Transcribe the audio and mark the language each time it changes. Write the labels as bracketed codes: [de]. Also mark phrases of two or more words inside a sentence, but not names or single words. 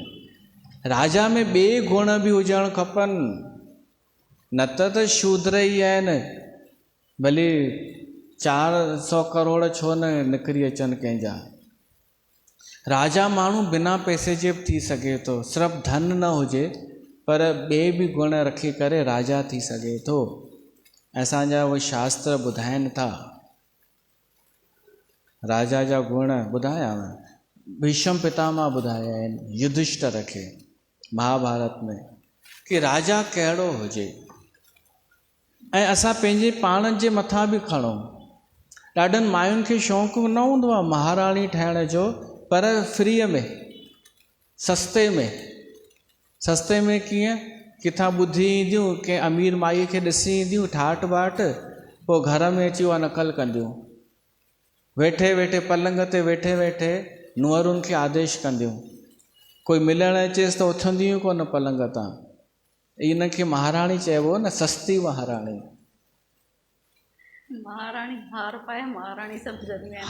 [sd] राजा में ॿिए गुण बि हुजणु खपनि, न त शूद्र ई आहिनि, भले 400 करोड़ छो न निकिरी अचनि कंहिंजा। राजा माण्हू बिना पैसे जे बि थी सघे थो, सिर्फ़ु धन न हुजे पर ॿिए बि गुण रखी करे राजा थी सघे थो। असांजा उहे शास्त्र ॿुधाइनि था, राजा जा गुण ॿुधाया, भीष्म पितामह ॿुधाया आहिनि युधिष्ठिर खे महाभारत में, कि राजा कहिड़ो हुजे। ऐं असां पंहिंजे पाण जे मथां बि खणूं। ॾाढनि मायुनि खे शौक़ु न हूंदो आहे महाराणी ठहिण जो, पर फ्रीअ में, सस्ते में कीअं? किथां ॿुधी ईंदियूं, कंहिं अमीर माईअ खे ॾिसी ईंदियूं ठाठ बाट, पोइ घर में अची उहा नक़ल कंदियूं, वेठे वेठे पलंग ते वेठे वेठे नुंहरुनि खे आदेश कंदियूं। कोई मिलण अचेसि त उथंदियूं कोन पलंग तां। इन खे महाराणी चइबो न, सस्ती महाराणी। महाराणी हार पाए, महाराणी सभु ज़रूरी आहे।